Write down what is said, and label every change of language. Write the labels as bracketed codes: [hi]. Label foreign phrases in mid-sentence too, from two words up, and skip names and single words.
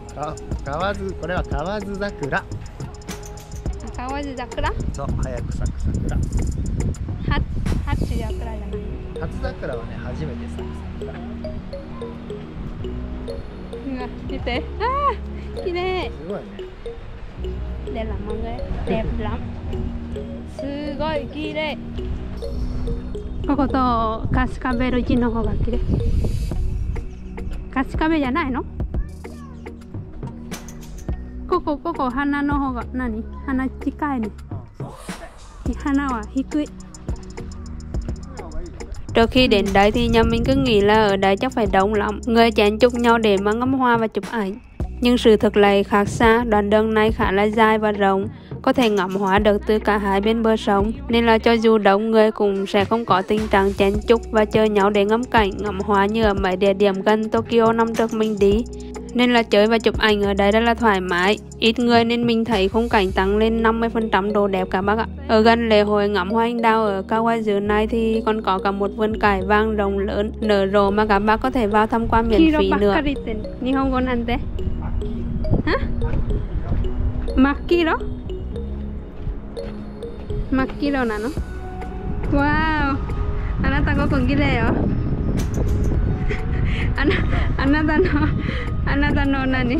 [ja] 河津、これは河津桜。河津桜？そう、早く咲く桜。初桜じゃない？初桜はね、初めて咲く桜。見て。ああ、綺麗。すごいね。 [vi] đẹp lắm mọi người, đẹp lắm. [ja] すごい綺麗。ここと春日部ルチの方が綺麗。春日部じゃないの？ここ花の方が何？花近いね。花は低い。 [vi] Trước khi đến đây thì nhà mình cứ nghĩ là ở đây chắc phải đông lắm, người chen chúc nhau để mà ngắm hoa và chụp ảnh. Nhưng sự thực lại khác xa, đoạn đường này khá là dài và rộng, có thể ngắm hoa được từ cả hai bên bờ sông, nên là cho dù đông người cũng sẽ không có tình trạng chen chúc và chờ nhau để ngắm cảnh ngắm hoa như ở mấy địa điểm gần Tokyo năm trước mình đi. Nên là chơi và chụp ảnh ở đây rất là thoải mái, ít người nên mình thấy khung cảnh tăng lên 50% độ đẹp cả bác ạ. Ở gần lễ hội ngắm hoa anh đào ở Kawazu này thì còn có cả một vườn cải vàng rộng lớn nở rộ mà các bác có thể vào tham quan miễn phí nữa. [ja] Makiro? Makiro なの？わー、あなたここ綺麗よ。あなたの何？